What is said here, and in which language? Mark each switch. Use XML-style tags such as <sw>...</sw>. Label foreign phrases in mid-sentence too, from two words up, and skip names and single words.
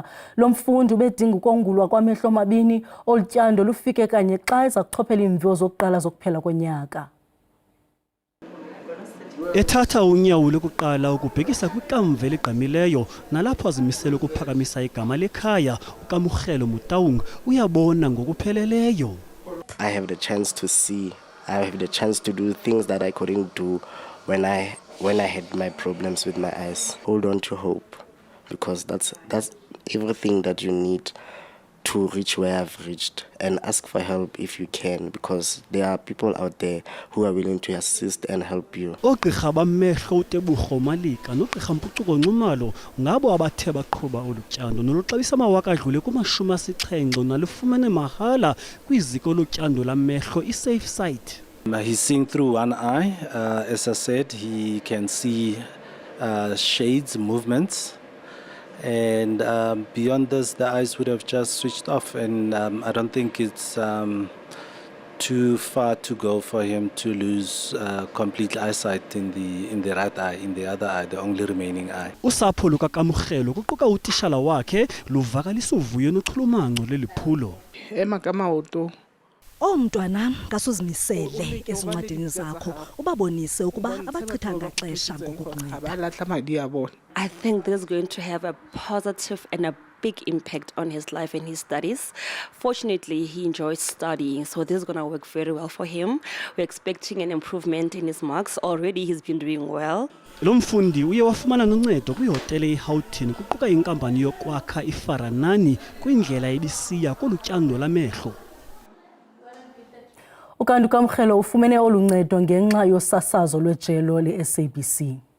<xh>Lo mfundi ubedinga ukongulwa kwamehlo amabini olutyando lufike kanye xa eza kuchophela iimviwo zokuqala zokuphela konyaka. Ethatha unyawo lokuqala ukubhekisa kwikamva eligqamileyo nalapho azimisela ukuphakamisa igama lekhaya uKamrhelo Mutaung uyabona ngokupheleleyo.</xh> <en>I have the chance to see, I have the chance to do things that I couldn't do when I had my problems with my eyes. Hold on to hope, because that's everything that you need to reach where I've reached, and ask for help if you can, because there are people out there who are willing to assist and help you.</en> <xh>Ogqirha bamehlo uTebogo Malika nogqirha Mpucuko Nxumalo ngabo abathe baqhuba olutyando noluxabisa amawaka adlule kuma-70 nalufumene mahala kwiziko lotyando lamehlo iSafe Sight.</xh> <en>He's seeing through one eye. As I said, he can see shades, movements. And beyond this, the eyes would have just switched off, and I don't think it's too far to go for him to lose complete eyesight in the right eye, in the other eye, the only remaining eye.</en> <xh>Usapho lukaKamukhelo kuquka utishala wakhe luvakalisa uvuyo nochulumanco leliphulo. Emagama uto Mntwana ngasuzimisele ezincwadini zakho ubabonise ukuba abachitha ngaxesha ngokukunceda.</xh> <en>I think this is going to have a positive and a big impact on his life and his studies. Fortunately, he enjoys studying, so this is going to work very well for him. We're expecting an improvement in his marks. Already he's been doing well.</en> <xh>Lo mfundi uye wafumana noncedo kwihotele eHoughton kuquka inkampani yokwakha iFaranani kwindlela ebisiya kolutyando lamehlo. Ukanti uKamukhelo ufumene oluncedo ngenxa yosasazo lwejelo le-SABC.</xh>